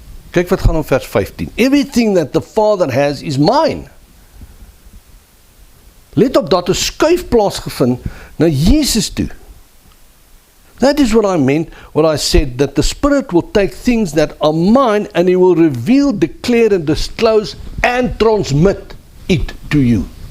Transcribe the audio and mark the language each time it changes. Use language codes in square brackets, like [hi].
[af] Kyk wat gaan in vers 15. [en] Everything that the Father has is mine. [af] Let op dat 'n skuif plaasgevind na Jesus toe. [en] That is what I meant when I said that the Spirit will take things that are mine and he will reveal, declare and disclose and transmit it to you.